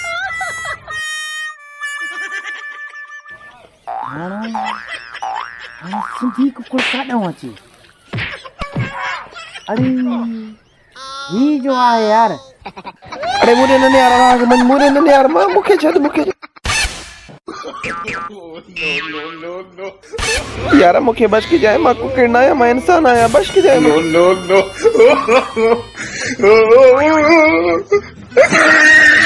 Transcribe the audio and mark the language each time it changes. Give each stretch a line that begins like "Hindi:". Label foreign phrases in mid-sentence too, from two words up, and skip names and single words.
Sindhi: हाणे सिंधी कुकड़ काॾों अचे? अरे ही जो आहे यार।
Hindi: अरे मुझे न यार, मुझे न यार,
Sindhi: मां मुखे छॾ मुखे यार, मुखे बच के जाए, मां कुकड़ ना आया, मां इंसान आया, बच के जाए। नो